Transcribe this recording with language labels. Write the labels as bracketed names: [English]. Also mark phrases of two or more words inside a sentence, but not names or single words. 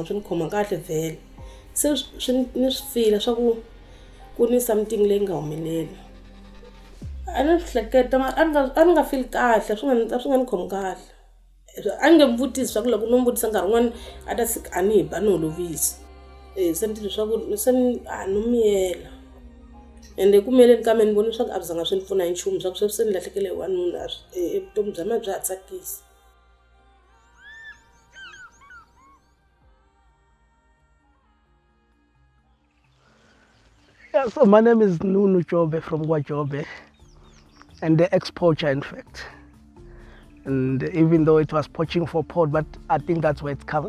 [Tsonga] swi ni khoma kahle vhele se ni swi fila swa ku ni something leyi nga humelela a ni swi hleketa a ni nga feel kahle swi nga ni khomi kahle a ni nge mvutisi swa ku loko no mvutisa nkarhi wun'wana a ta sika a ni hi ba ni holovisa se ni titwa swa ku se no miyela ende kumeleni ka mina ni vona swa ku a bizanga swi ni pfuna hi nchumu swa ku sweswi se ni lahlekele hi wanuna evutomi bya mina bya ha tsakisa. [English] Yeah, so my name is Nunu Jobe from Gwajobe, and the ex-poacher, in fact. And even though it was poaching for port, but I think that's where it comes.